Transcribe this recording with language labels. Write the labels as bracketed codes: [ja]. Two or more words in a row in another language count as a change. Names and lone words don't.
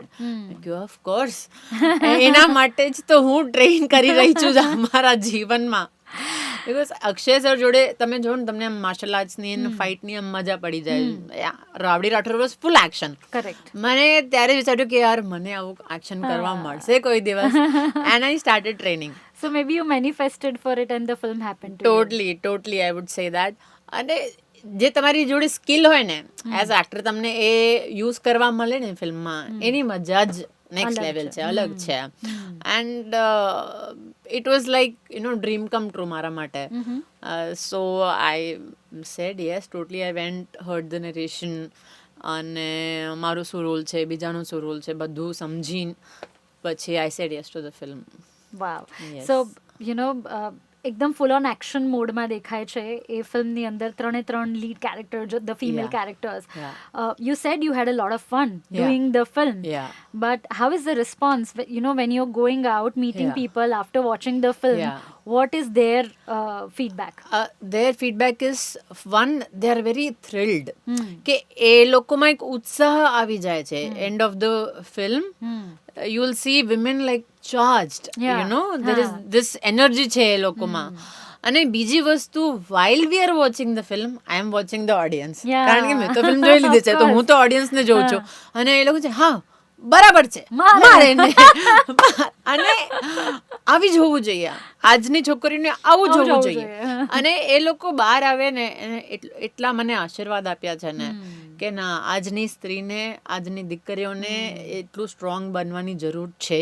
[en] of course, [gu] એના માટે જ તો હું ટ્રેન કરી રહી છું મારા જીવનમાં. બિકોઝ અક્ષય સર જોડે તમે જો ને તમને આમ [en] martial arts [gu] અને ફાઇટની આમ મજા પડી જાય. [en] Rowdy Rathore was full action. કરેક્ટ. [gu] મને ત્યારે વિચાર્યું કે યાર મને આવું એક્શન કરવા મળશે કોઈ દિવસ, [en] and I started training. So maybe you manifested for it and the film happened to Totally, I would say that. [gu] અને જે તમારી જોડે સ્કિલ હોય ને [en] as actor, [gu] તમને એ યુઝ કરવા મળે ને ફિલ્મમાં, એની મજા જ [en] next level [gu] છે, અલગ છે. [en] and it was like you know dream come true [gu] મારા માટે. [en] so I said yes, totally. I went, heard the narration, [gu] અને મારો શું રોલ છે, બીજાનો શું રોલ છે, બધું સમજીને પછી [en] I said yes to the film. Wow. Yes. So, you know, [gu] એકદમ [en] full on action mode [gu] દેખાય છે એ ફિલ્મની અંદર. [en] 3 lead character, the female characters. You said you had a lot of fun doing the film, but how is the response, you know, when you are going out, meeting people after watching the film? What is their feedback? Their feedback is, one, they are very thrilled. [gu] કે એ લોકોમાં એક ઉત્સાહ આવી જાય છે. [en] End of the film, you will see women like charged, you know, there is this energy [gu] છે એ લોકોમાં. અને બીજી વસ્તુ, [en] while we are watching the film, I am watching the audience. [gu] કારણ કે મેં તો ફિલ્મ જોઈ લીધી છે, તો હું તો ઓડિયન્સને જોઉં છું. અને એ લોકો છે, હા બરાબર છે, મારે ને અને આવી જ હોવું જોઈએ, આજની છોકરીને આવું જ હોવું જોઈએ. અને એ લોકો બહાર આવે ને એટલા મને આશીર્વાદ આપ્યા છે ને કે ના, આજની સ્ત્રીને, આજની દીકરીઓને એટલું સ્ટ્રોંગ બનવાની જરૂર છે.